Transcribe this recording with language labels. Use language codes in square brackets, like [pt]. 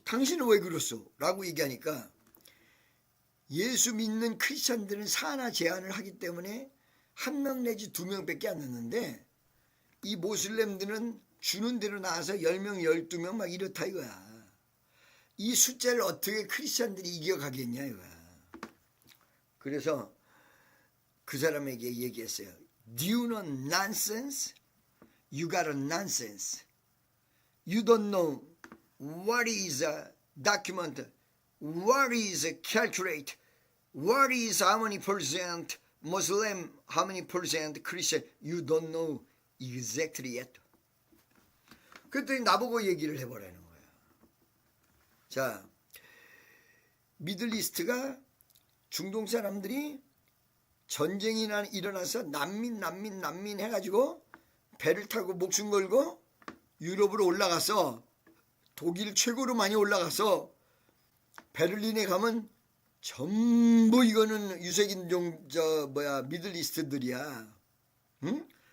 [ko] 당신은 왜 그랬어? 라고 얘기하니까 예수 믿는 크리스찬들은 사나 제한을 하기 때문에 1명 내지 2명밖에 안 넣는데 이 모슬렘들은 주는 대로 나와서 10명, 12명 막 이렇다 이거야. 이 숫자를 어떻게 크리스찬들이 이겨가겠냐 이거야. 그래서 그 사람에게 얘기했어요. [en] Do you know nonsense? You got a nonsense. You don't know what is a document, what is a calculate, What is how many percent Muslim, how many percent Christian? You don't know exactly yet. [ko] 그랬더니 나보고 얘기를 해보라는 거야. 자, 미들리스트가 중동 사람들이 전쟁이 일어나서 난민 해가지고 배를 타고 목숨 걸고 유럽으로 올라가서 독일 최고로 많이 올라가서 베를린에 가면 전부 이거는 유색인종 미들리스트들이야. 응?